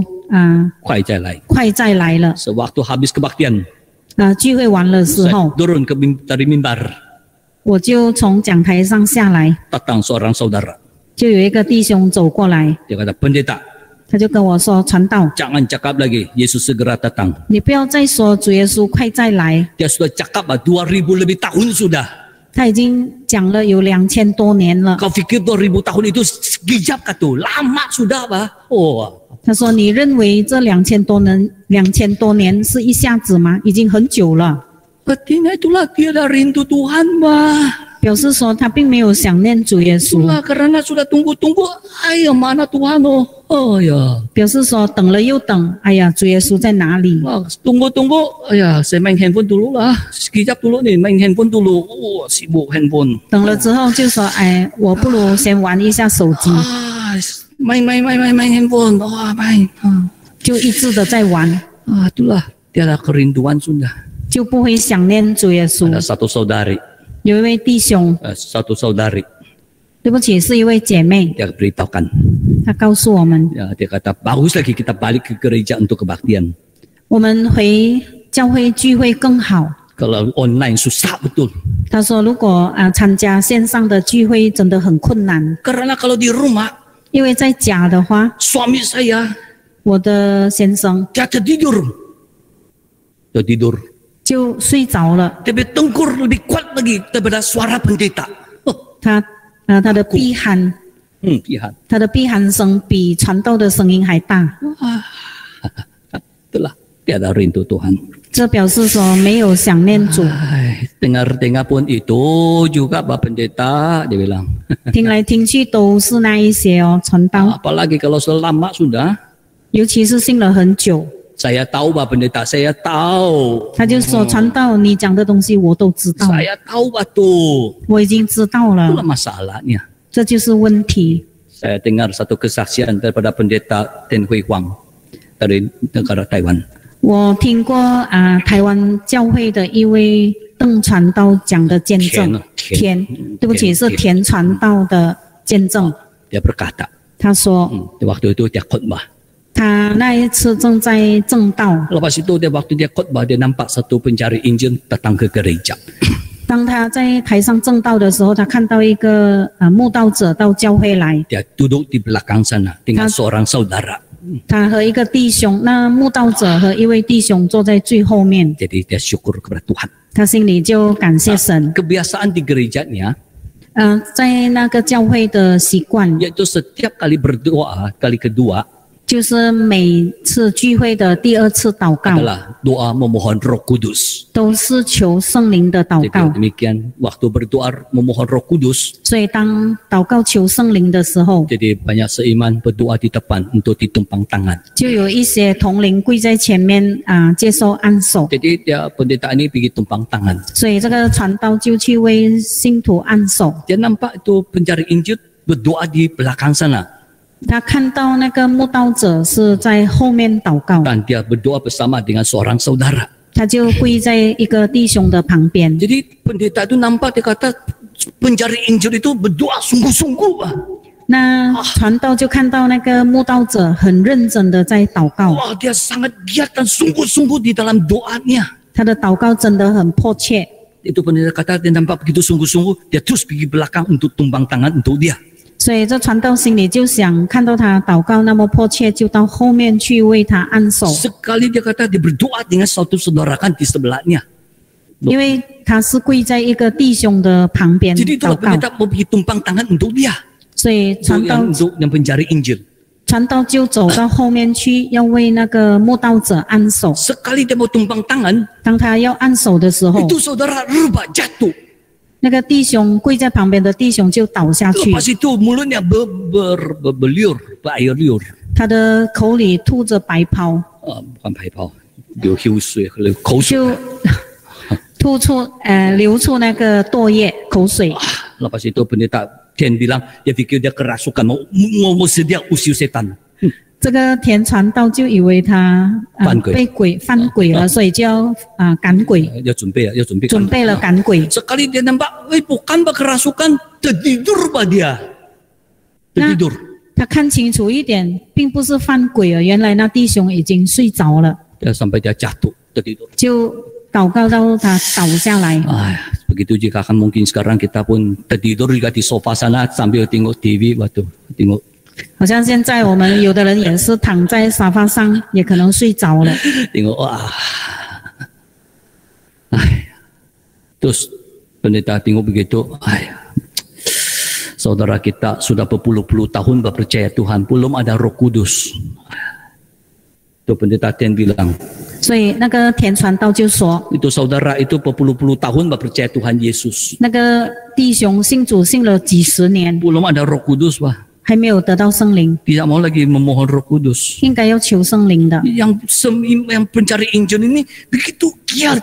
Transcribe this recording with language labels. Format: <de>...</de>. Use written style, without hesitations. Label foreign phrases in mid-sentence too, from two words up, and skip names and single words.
<zh>快再来. 快再来了。</zh> <ms>Sewaktu habis kebaktian,</ms> <zh>聚会完了时</zh> <ms>saya</ms> <zh>候，</zh> <ms>turun dari mimbar,</ms> <zh>我就从讲台上下来，</zh> <ms>datang seorang saudara.</ms> <zh>就有一个弟兄走过来，</zh> <ms>Dia kata, pendeta,</ms> <zh>他就跟我说：“传道，</zh> <ms>jangan cakap lagi, Yesus segera datang.</ms> <zh>你不要再说主耶稣快再来。</zh> <ms>Dia sudah cakap 2000 lebih tahun sudah.</ms> <zh>他已经讲了有2000多年了。</zh> <ms>Kau fikir 2000 tahun itu sekejap kah tu? Lama sudah bah. Oh,</ms> <zh>他说：“你认为这2000多年是一下子吗？已经很久了。</zh> <ms>artinya itulah dia dah rindu Tuhan bah. ”</ms> <zh>表示说他并没有想念主耶稣，</zh> <ms>Itulah karena sudah tunggu-tunggu. Ayo mana Tuhan oh. Oh ya.</ms> <zh>表示说等了又等，哎呀，主耶稣在哪里？</zh> <ms>Wah, tunggu-tunggu. Ya, saya main handphone dulu lah. Sekejap dulu nih, main handphone dulu. Oh, sibuk handphone.</ms> <zh>等了之后就说：“哎，我不如先玩一下手机。</zh> <ms>main handphone. Wah, main.</ms> <zh>就一直的在玩，</zh> <ms>Itulah dia ada kerinduan sudah.</ms> <zh>就不会想念主耶稣。</zh> <ms>Ada satu saudari,</ms> <zh>有一位弟兄，</zh> <ms>satu saudari,</ms> <zh>对不起，是一位姐妹，</zh> <ms>dia beritahukan.</ms> <zh>她告诉我们，</zh> <ms>Ya, dia kata bagus lagi kita balik ke gereja untuk kebaktian.</ms> <zh>我们回教会聚会更好。</zh> <ms>Kalau online susah betul.</ms> <zh>她说，如果参加线上的聚会真的很困难，</zh> <ms>Karena kalau di rumah,</ms> <zh>因为在家的话，</zh> <ms>suami saya</ms> <zh>我的先生</zh> <ms>dia tertidur. Dia tidur.</ms> <zh>就睡着了，</zh> <ms>Tapi tengkur lebih kuat lagi daripada suara pendeta. Oh,</ms> <zh>他的闭鼾，</zh> <ms>Tuhan.</ms> <zh>他的闭鼾声比传道的声音还大，</zh> <ms>Itulah dia ada rindu Tuhan.</ms> <zh>这表示说没有想念主。</zh> <ms>Dengar-dengar pun itu juga Pak Pendeta, dia bilang.</ms> <zh>听来听去都是那一些哦，传道，</zh> <ms>Apalagi kalau sudah lama sudah.</ms> <zh>尤其是信了很久，</zh> <ms>Saya tahu Pak Pendeta, saya tahu.</ms> <zh>他就说传道，你讲的东西我都知道，</zh> <ms>Saya tahu betul.</ms> <zh>我已经知道</zh> <ms>Itulah</ms> <zh>了，</zh> <ms>masalahnya.</ms> <zh>这就是问题。</zh> <ms>Saya dengar satu kesaksian daripada Pendeta Ten Hui Huang dari negara Taiwan.</ms> <zh>我听过台湾教会的一位邓传道讲的见证，对不起，是田传道的见证。</zh> <ms>Dia berkata,</ms> <zh>他说，</zh> <ms>waktu itu dia khotbah.</ms> <zh>他那一次正在正道，</zh> <ms>Lepas itu waktu dia khotbah, dia nampak satu pencari Injil datang ke gereja.</ms> <zh>当他在台上正道的时候，他看到一个慕道者到教会来，</zh> <ms>Dia duduk di belakang sana dengan seorang saudara.</ms> <zh>他和一个弟兄，那慕道者和一位弟兄坐在最后面，</zh> <ms>Jadi dia syukur kepada Tuhan.</ms> <zh>他心里就感谢神。</zh> <ms>Kebiasaan di gerejanya,</ms> <zh>在那个教会的习惯，</zh> <ms>yaitu setiap kali berdoa, kali kedua</ms> <zh>就是每次聚会的第二次祷告，</zh> <ms>adalah doa memohon Roh Kudus.</ms> <zh>都是求圣灵的祷</zh> <ms>Jadi</ms> <zh>告。</zh> <ms>demikian, waktu berdoa memohon Roh Kudus,</ms> <zh>所以当祷告求圣灵的时候，</zh> <ms>jadi banyak seiman berdoa di depan untuk ditumpang tangan.</ms> <zh>就有一些同龄跪在前面接受按手，</zh> <ms>Jadi dia pendeta ini pergi tumpang tangan.</ms> <zh>所以这个传道就去为信徒按手。</zh> <ms>Dia nampak itu pencari Injil berdoa di belakang sana.</ms> <zh>他看到那个慕道者是在后面祷告，</zh> <ms>Dan dia berdoa bersama dengan seorang saudara.</ms> <zh>他就跪在一个弟兄的旁边。</zh> <ms>Jadi pendeta itu nampak, dia kata pencari Injil itu berdoa sungguh-sungguh.</ms> <zh>那传道就看到那个慕道者很认真的在祷告，</zh> <ms>Wah, dia sangat giat dan sungguh-sungguh di dalam doanya.</ms> <zh>他的祷告真的很迫切。</zh> <ms>Itu pendeta kata dia nampak begitu sungguh-sungguh, dia terus pergi belakang untuk tumbang tangan untuk dia.</ms> <zh>所以这传道心里就想，看到他祷告那么迫切，就到后面去为他按手，</zh> <ms>Sekali dia kata dia berdoa dengan satu saudara kan di sebelahnya.</ms> <zh>因为他是跪在一个弟兄的旁边</zh> <ms>Jadi</ms> <zh>祷</zh> <ms>itulah</ms> <zh>告，</zh> <ms>pendeta mau pergi tumpang tangan untuk dia.</ms> <zh>所以</zh> <ms>Untuk yang pencari Injil.</ms> <zh>传道就走到后面去，要为那个慕道者按手。</zh> <ms>Sekali dia mau tumpang tangan,</ms> <zh>当他要按手的时候，</zh> <ms>itu saudara rebah jatuh.</ms> <zh>那个弟兄跪在旁边的弟兄就倒下去，</zh> <ms>Lepas itu mulutnya berbeliur, berair liur.</ms> <zh>他的口里吐着白泡， Bukan 白泡，流口水。就流出那个唾液口水。</zh> <ms>Lepas itu pendeta Tian bilang dia pikir dia kerasukan mau sedia usir setan.</ms> <zh>这个田传道就以为他被犯鬼了，所以就要赶鬼， Dia准备准备了赶鬼。</zh> <ms>Sekali dia nampak, bukan kerasukan, tertidur bah dia. Tertidur.</ms> <zh>他看清楚一点，并不是犯鬼了，原来那弟兄已经睡着了，</zh> <ms>Dia sampai dia jatuh, tertidur.</ms> <zh>就祷告到他倒下来。</zh> <ms>Begitu jika kan mungkin sekarang kita pun tertidur juga di sofa sana sambil tengok TV, waktu tengok.</ms> <zh>好像现在我们有的人也是躺在沙发上，也可能睡着了。</zh> <ms>Tengok, wah. Terus pendeta tengok begitu, saudara kita sudah berpuluh-puluh tahun percaya Tuhan, belum ada Roh Kudus. Itu pendeta Tian bilang.</ms> <zh>所以那个田传道就说，</zh> <ms>Itu saudara itu berpuluh-puluh tahun percaya Tuhan Yesus.</ms> <zh>那个弟兄信主信了几十年，</zh> <ms>Belum ada Roh Kudus, Pak.</ms> <zh>还没有得到圣灵，</zh> <ms>Tidak mau lagi memohon Roh Kudus.</ms> <zh>应该要求圣灵的。</zh> <ms>Yang pencari Injil ini begitu giat.</ms>